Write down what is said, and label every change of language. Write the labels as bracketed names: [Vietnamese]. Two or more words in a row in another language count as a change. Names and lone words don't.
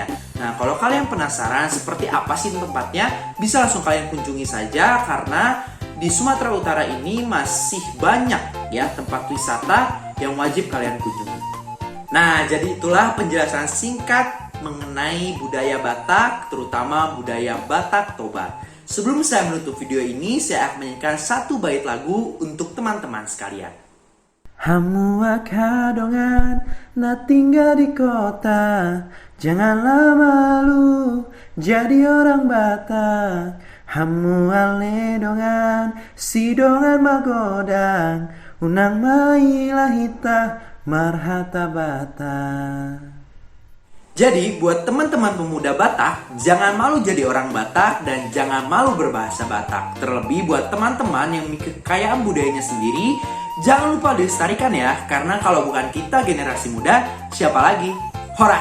[Indonesian] Nah, kalau kalian penasaran seperti apa sih tempatnya, bisa langsung kalian kunjungi saja karena di Sumatera Utara ini masih banyak ya tempat wisata yang wajib kalian kunjungi. Nah, jadi itulah penjelasan singkat mengenai budaya Batak, terutama budaya Batak Toba. Sebelum saya menutup video ini, saya akan menyanyikan satu bait lagu untuk teman-teman sekalian. [Batak Toba] Hamua kadongan na [Indonesian] tinggal di kota, janganlah malu jadi orang Batak. [Batak Toba] Hamua ledongan si dongan magodang, unang mailah hita marhata Batak. [Indonesian] Jadi buat teman-teman pemuda Batak, jangan malu jadi orang Batak dan jangan malu berbahasa Batak. Terlebih buat teman-teman yang memiliki kekayaan budayanya sendiri, jangan lupa dilestarikan ya, karena kalau bukan kita generasi muda, siapa lagi?